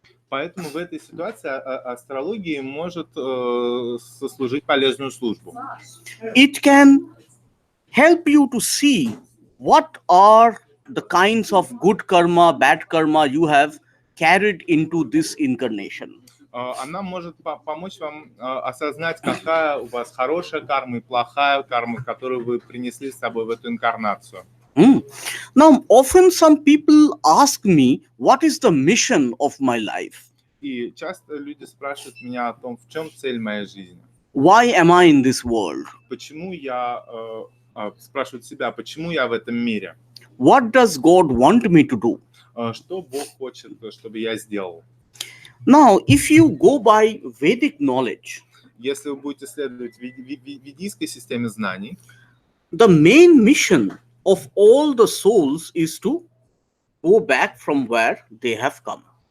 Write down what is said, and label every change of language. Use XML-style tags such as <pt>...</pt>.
<ru>Поэтому в этой ситуации астрология может сослужить полезную службу.</ru> <en>It can help you to see what are the kinds of good karma, bad karma you have carried into this incarnation.</en> <ru>Она может помочь вам осознать, какая у вас хорошая карма и плохая карма, которую вы принесли с собой в эту инкарнацию.</ru> <en>Now, often some people ask me, what is the mission of my life?</en> <ru>И часто люди спрашивают меня о том, в чем цель моей жизни.</ru> <en>Why am I in this world?</en> <ru>Почему я спрашивают себя, почему я в этом мире?</ru> <en>What does God want me to do?</en> <ru>Что Бог хочет, чтобы я сделал?</ru> <en>Now, if you go by Vedic knowledge,</en> <ru>Если вы будете следовать ведической системе знаний,</ru> <en>the main mission of all the souls is to go back from where they have come.</en>